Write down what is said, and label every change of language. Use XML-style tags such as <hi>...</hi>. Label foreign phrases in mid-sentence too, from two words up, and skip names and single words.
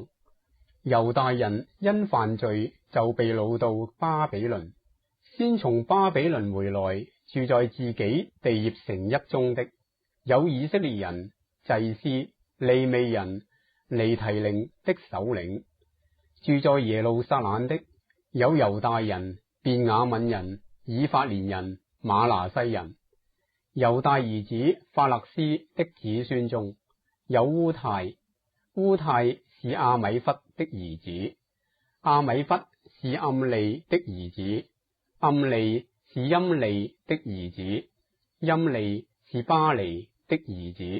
<zh>猶大人因犯罪就被擄到巴比倫，先從巴比倫回來，住在自己地業城邑中的，有以色列人、祭司、利未人、尼提寧的首領；住在耶路撒冷的，有猶大人、便雅憫人、以法蓮人、瑪拿西人。猶大兒子法勒斯的子孫中有烏太，烏太是亞米忽的兒子，亞米忽是暗利的兒子，暗利是陰利的兒子，陰利是巴尼的兒子。</zh>